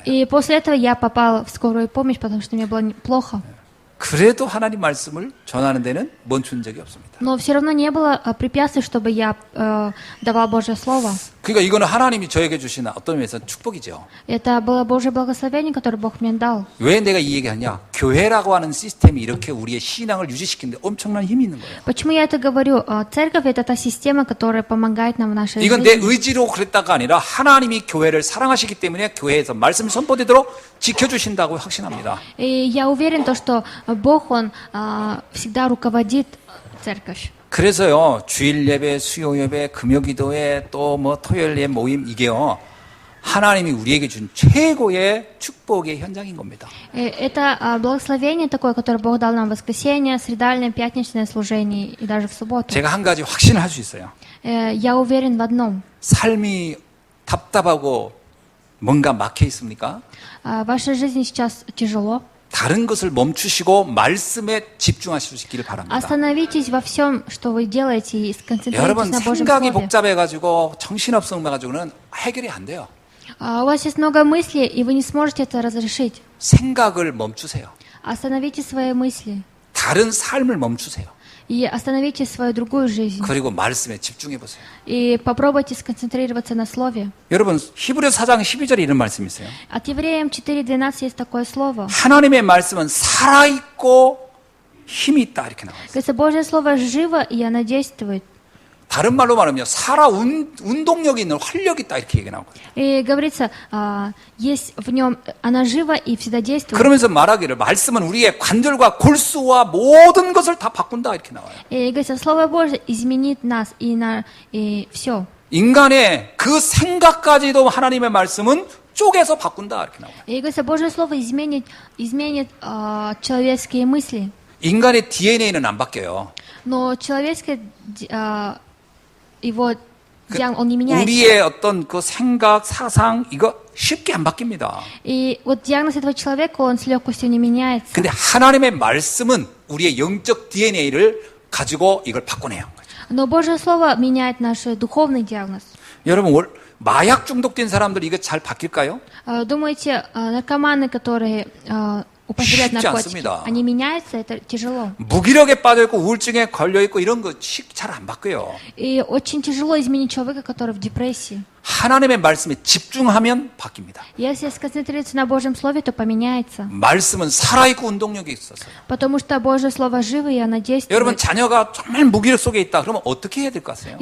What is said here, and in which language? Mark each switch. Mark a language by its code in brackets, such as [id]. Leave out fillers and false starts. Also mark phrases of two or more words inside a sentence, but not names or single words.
[ru] И после этого я попал в скорую помощь, потому что мне было плохо. [ko] 그래도 하나님 말씀을 전하는 데는 멈춘 적이 없습니다. [ru] Но все равно не было препятствий, чтобы я давал Божье Слово. [ko] 그러니까 이거는 하나님이 저에게 주신 어떤 면에서 축복이죠. [ru] Это было Божье благословение, которое Бог мне дал. [ko] 왜 내가 이 얘기하냐? 교회라고 하는 시스템이 이렇게 우리의 신앙을 유지시키는데 엄청난 힘이 있는 거예요. [ru] Почему я это говорю? Церковь — это та система, которая помогает нам в нашей [ko] 이건 내 [ru] жизни. [ko] 의지로 그랬다가 아니라 하나님이 교회를 사랑하시기 때문에 교회에서 말씀이 선포되도록 지켜주신다고 확신합니다. [ru] И я уверен, что Бог, Он всегда руководит церковь. [ko] 그래서요, 주일 예배, 수요 예배, 금요 기도회, 또 뭐 토요일 예 모임, 이게요, 하나님이 우리에게 준 최고의 축복의 현장인 겁니다. [ru] Это благословение такое, которое Бог дал нам в воскресенье, средальное, пятничное служение и даже в субботу. [ko] 제가 한 가지 확신을 할 수 있어요. [ru] Я уверен в одном. [ko] 삶이 답답하고 뭔가 막혀 있습니까? [ru] Ваша жизнь сейчас тяжело. [ko] 다른 것을 멈추시고 말씀에 집중하시기를 바랍니다. [ru] Остановитесь во всем, что вы делаете, и сконцентрируйтесь [ko] 여러분, [ru] на Божьем [ko] 생각이 [ru] Слове. [ko] 복잡해가지고 정신없어 가지고는 해결이 안 돼요. [ru] У вас есть много мыслей, и вы не сможете это разрешить. [ko] 생각을 멈추세요. [ru] Остановите свои мысли [ko] 다른 삶을 멈추세요. [ru] и остановите свою другую жизнь. [ko] 그리고 말씀에 집중해 보세요. [ru] И попробуйте сконцентрироваться на слове. [ko] 여러분 히브리서 4장 12절에 이런 말씀이 있어요. [ru] От Евреям 4:12 есть такое слово. [ko] 하나님의 말씀은 살아있고 힘이 있다 이렇게 나와요. [ru] Говорится, Божье слово живо, и оно действует. [ko] 다른 말로 말하면 운동력이 있는 활력이 있다 이렇게 얘기 나오거든요. [ru] И говорится, есть в нем, оно живо и всегда действует. [ko] 그러면서 말하기를 말씀은 우리의 관절과 골수와 모든 것을 다 바꾼다 이렇게 나와요. [ru] И говорится, Слово Божье изменит нас и все. [ko] 인간의 그 생각까지도 하나님의 말씀은 쪼개서 바꾼다 이렇게 나와요. [ru] И говорится, Божье Слово изменит человеческие мысли. [ko] 인간의 DNA는 안 바뀌어요. [ru] Но человеческое, его он не меняется. [ko] 우리의 어떤 그 생각, 사상 이거 쉽게 안 바뀝니다. [ru] И вот диагноз этого человека, он с легкостью не меняется. [ko] 근데 하나님의 말씀은 우리의 영적 DNA를 가지고 이걸 바꿔내요. [ru] Но Божье Слово меняет наш духовный диагноз. [ko] 여러분 마약 중독된 사람들 이거 잘 바뀔까요? [ru] Думаете, наркоманы, которые употребляют [ko] 쉽지 [ru] наркотики, [ko] 않습니다. [ru] они меняются? Это тяжело. [ko] 무기력에 빠져있고 우울증에 걸려있고 이런 거 잘 안 바뀌어요. [ru] И очень тяжело изменить человека, который в депрессии. [ko] 하나님의 말씀에 집중하면 바뀝니다. [ru] Если сконцентрироваться на Божьем Слове, то поменяется. [ko] 말씀은 살아있고 운동력이 있어서요. [ru] Потому что Божье Слово живо, и оно [ko] 여러분 [ru] действует. [ko] 자녀가 정말 무기력 속에 있다. 그러면 어떻게 해야 될 것 같아요?